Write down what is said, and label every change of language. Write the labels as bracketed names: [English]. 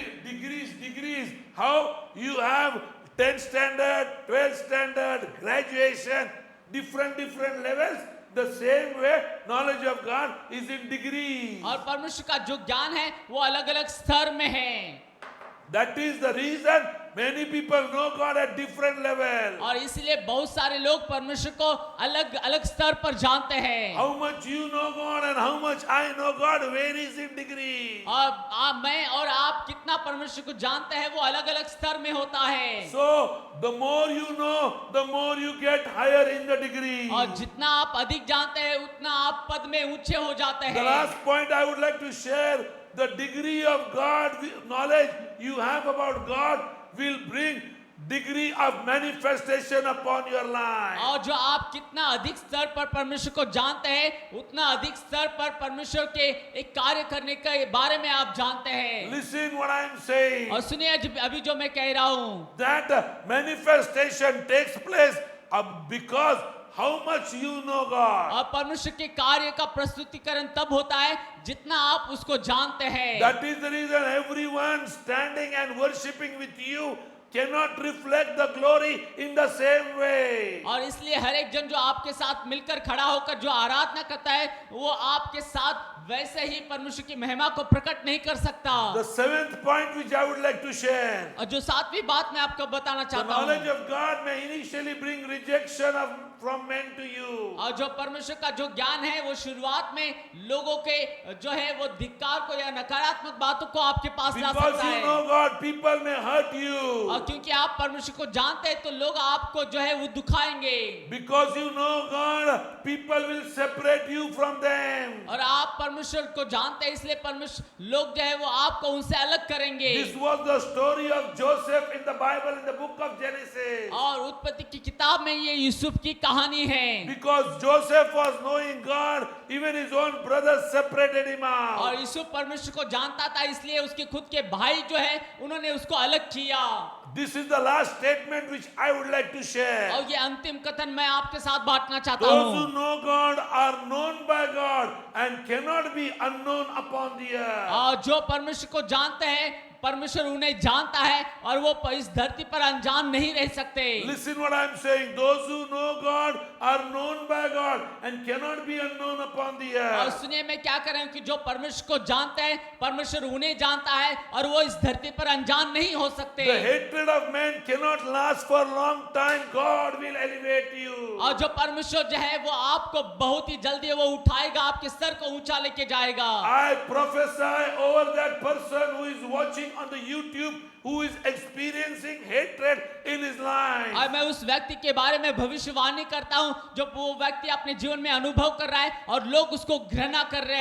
[English] Degrees. How you have 10th standard, 12th standard, graduation, different levels. The same way knowledge of God is in degrees. [Hindi] और परमेश्वर का जो ज्ञान है वो अलग अलग स्तर में है। [English] That is the reason many people know God at different levels. [Hindi] और इसलिए बहुत सारे लोग परमेश्वर को अलग अलग स्तर पर जानते हैं। [English] How much you know God and how much I know God varies in degree. [Hindi] और मैं और आप कितना परमेश्वर को जानते हैं वो अलग अलग स्तर में होता है। [English] So the more you know, the more you get higher in the degree. [Hindi] और जितना आप अधिक जानते हैं उतना आप पद में ऊंचे हो जाते [English] The [Hindi] हैं। [English] last point I would like to share, the degree of God knowledge you have about God will bring degree of manifestation upon your life. [Hindi] और जो आप कितना अधिक स्तर पर परमेश्वर को जानते हैं उतना अधिक स्तर पर परमेश्वर के एक कार्य करने के बारे में आप जानते हैं। [English] Listen what I am saying. [Hindi] और सुनिए अभी जो मैं कह रहा हूँ, [English] That manifestation takes place because how much you know God. [Hindi] और परमेश्वर के कार्य का प्रस्तुतिकरण तब होता है जितना आप उसको जानते हैं। [English] That is the reason everyone standing and worshiping with you cannot reflect the glory in the same way. [Hindi] और इसलिए हर एक जन जो आपके साथ मिलकर खड़ा होकर जो आराधना करता है वो आपके साथ वैसे ही परमेश्वर की महिमा को प्रकट नहीं कर सकता। [English] The seventh point which I would like to share. [Hindi] और जो सातवीं बात मैं आपको बताना [English] The [Hindi] चाहता [English] knowledge [Hindi] हूँ, [English] of God may initially bring rejection from men to you. [Hindi] और जो परमेश्वर का जो ज्ञान है वो शुरुआत में लोगों के जो है वो धिक्कार को या नकारात्मक बातों को आपके पास ला [English] Because [Hindi] सकता [English] you [Hindi] है। [English] know God, people may hurt [Hindi] और [English] you. [Hindi] क्योंकि आप परमेश्वर को जानते हैं तो लोग आपको जो है वो दुखाएंगे। [English] Because you know God, people will separate you from them. [Hindi] और आप परमेश्वर को जानते हैं इसलिए परमेश्वर लोग जो है वो आपको उनसे अलग करेंगे। [English] This was the story of Joseph in the Bible in the book of Genesis. [Hindi] और उत्पत्ति की किताब में ये यूसुफ की कहानी है। [English] Because Joseph was knowing God, even his own brothers separated him out. [Hindi] और यूसुफ परमेश्वर को जानता था इसलिए उसके खुद के भाई जो है उन्होंने उसको अलग किया। [English] This is the last statement which I would like to share. [Hindi] और ये अंतिम कथन मैं आपके साथ बांटना चाहता [English] Those who [Hindi] हूँ। [English] know God are known by God and cannot be unknown upon the earth. [Hindi] और जो परमेश्वर को जानते हैं परमेश्वर उन्हें जानता है और वो इस धरती पर अनजान नहीं रह सकते। [English] Listen what I am saying. Those who know God are known by God and cannot be unknown upon the [Hindi] और [English] earth. [Hindi] सुनिए मैं क्या कर रहा हूँ कि जो परमेश्वर को जानते हैं परमेश्वर उन्हें जानता है और वो इस धरती पर अनजान नहीं हो सकते। [English] The hatred of man cannot last for a long time. God will elevate you. [Hindi] और जो परमेश्वर जो है वो आपको बहुत ही जल्दी वो उठाएगा, आपके सर को ऊंचा लेके जाएगा। [English] I prophesy over that person who is watching on the YouTube, who is experiencing hatred in his life. [Hindi] और मैं उस व्यक्ति के बारे में भविष्यवाणी करता हूँ जो वो व्यक्ति अपने जीवन में अनुभव कर रहा है और लोग उसको घृणा कर रहे